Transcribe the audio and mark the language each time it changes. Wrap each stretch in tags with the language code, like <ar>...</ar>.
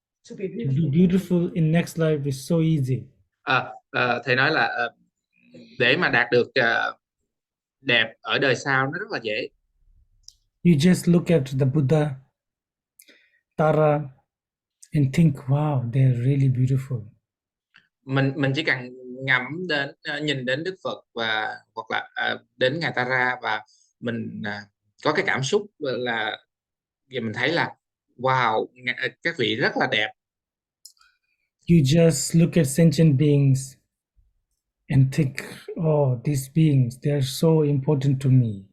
<en>To be beautiful in next life is so easy.</en> <vi>Thầy nói là để mà đạt được đẹp ở đời sau nó rất là dễ.</vi> <en>You just look at the Buddha, Tara, and think, wow, they're really beautiful.</en> <vi>Mình chỉ cần ngẫm đến nhìn đến Đức Phật và hoặc là đến ngài Tara và mình có cái cảm xúc là và mình thấy là wow, các vị rất là đẹp.</vi> <en>You just look at sentient beings and think, oh, these beings, they're so important to me.</en>